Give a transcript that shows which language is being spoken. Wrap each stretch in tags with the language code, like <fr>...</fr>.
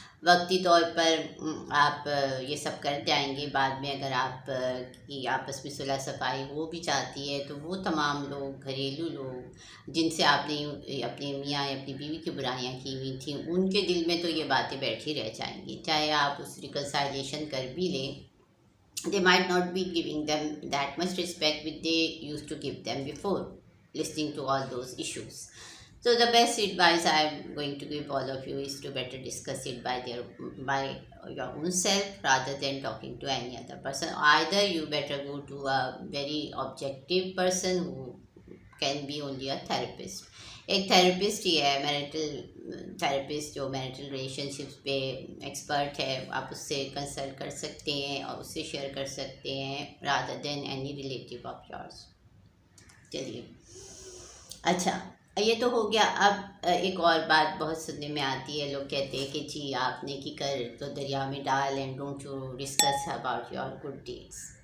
<ur>وقتی طور پر آپ یہ سب کر جائیں گے، بعد میں اگر آپ کی آپس میں صلح صفائی ہو بھی چاہتی ہے تو وہ تمام لوگ، گھریلو لوگ جن سے آپ نے اپنے میاں یا اپنی بیوی کی برائیاں کی ہوئی تھیں، ان کے دل میں تو یہ باتیں بیٹھی رہ جائیں گی، چاہے آپ اس ریکنسائلیشن کر بھی لیں.</ur> <en>They might not be giving them that much respect which they used to give them before listening to all those issues. So the best advice I am going to give all of you is to better discuss it by your own self rather than talking to any other person. Either you better go to a very objective person who can be only a therapist.</en> <ur>ایک therapist ہی ہے marital therapist جو marital relation ships پہ expert ہے، آپ اس سے consult کر سکتے ہیں اور اس سے شیئر کر سکتے ہیں</ur> <en>Rather than any relative of yours.</en> <ur>چلیے اچھا، یہ تو ہو گیا. اب ایک اور بات بہت سننے میں آتی ہے، لوگ کہتے ہیں کہ جی آپ نیکی کر تو دریا میں ڈال</ur> <en>And don't you discuss about your good deeds.</en>